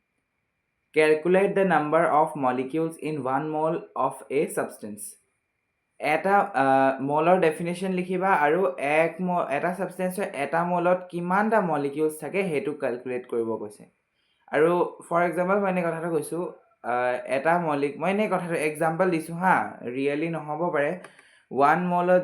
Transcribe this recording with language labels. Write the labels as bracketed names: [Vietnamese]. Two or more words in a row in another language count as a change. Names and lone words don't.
[English] calculate the number of molecules in 1 mole of a substance [Assamese] এটা [English] mole definition [Assamese] লিখিবা আৰু এটা ছাবষ্টেঞ্চৰ এটা মলত কিমানটা মলিকিউলছ থাকে সেইটো কেলকুলেট কৰিব কৈছে আৰু [English] for example [Assamese] মই এনে কথাটো কৈছোঁ এটা মই এনেই কথাটো এক্সাম্পল দিছোঁ হা ৰিয়েলি নহ'ব পাৰে 1 মলত